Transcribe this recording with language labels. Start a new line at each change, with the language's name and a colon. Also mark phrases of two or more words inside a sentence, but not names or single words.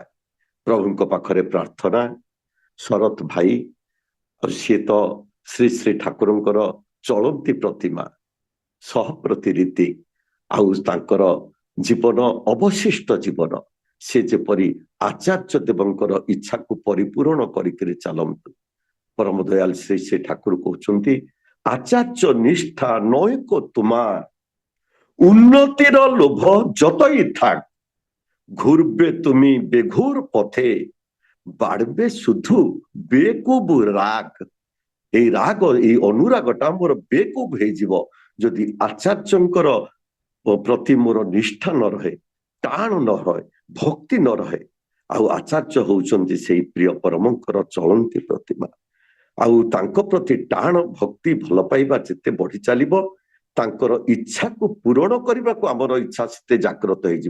Odia: ପ୍ରଭୁଙ୍କ ପାଖରେ ପ୍ରାର୍ଥନା, ଶରତ ଭାଇ ସିଏ ତ ଶ୍ରୀ ଶ୍ରୀ ଠାକୁରଙ୍କର ଚଳନ୍ତି ପ୍ରତିମା, ସହ ପ୍ରତିରୀତି, ଆଉ ତାଙ୍କର ଜୀବନ ଅବଶିଷ୍ଟ ଜୀବନ ସେ ଯେପରି ଆଚାର୍ଯ୍ୟ ଦେବଙ୍କର ଇଚ୍ଛାକୁ ପରିପୂରଣ କରିକିରି ଚାଲନ୍ତୁ। ପରମ ଦୟାଲ ଶ୍ରୀ ଶ୍ରୀ ଠାକୁର କହୁଛନ୍ତି,
Bangla: আচার্য নিষ্ঠা নয়ক তোমার, উন্নতির লোভ যতই থাক, ঘুরবে তুমি বেঘুর পথে, বাড়বে শুধু বেকুব রাগ। এই রাগ, এই
Odia: ଅନୁରାଗଟା ମୋର ବେକୁବ ହେଇଯିବ ଯଦି ଆଚାର୍ଯ୍ୟଙ୍କର ପ୍ରତି ମୋର ନିଷ୍ଠା ନ ରହେ, ଟାଣ ନ ରହେ, ଭକ୍ତି ନ ରହେ। ଆଉ ଆଚାର୍ଯ୍ୟ ହଉଛନ୍ତି ସେଇ ପ୍ରିୟ ପରମଙ୍କର ଚଳନ୍ତି ପ୍ରତିମା। ଆଉ ତାଙ୍କ ପ୍ରତି ଟାଣ ଭକ୍ତି ଭଲ ପାଇବା ଯେତେ ବଢି ଚାଲିବ, ତାଙ୍କର ଇଚ୍ଛାକୁ ପୂରଣ କରିବାକୁ ଆମର ଇଚ୍ଛା ସେତେ ଜାଗ୍ରତ ହେଇଯିବ।